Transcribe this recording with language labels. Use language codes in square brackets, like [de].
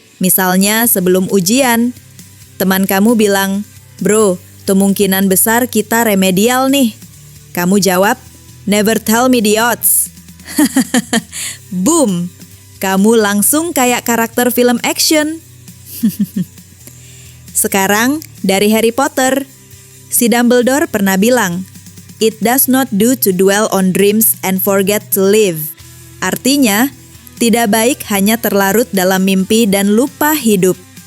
[id] Misalnya sebelum ujian, teman kamu bilang, "Bro, kemungkinan besar kita remedial nih." Kamu jawab, [en] "Never tell me the odds." Boom! [id] Kamu langsung kayak karakter film action. Sekarang, dari Harry Potter. Si Dumbledore pernah bilang, [en] "It does not do to dwell on dreams and forget to live." [id] Artinya, tidak baik hanya terlarut dalam mimpi dan lupa hidup.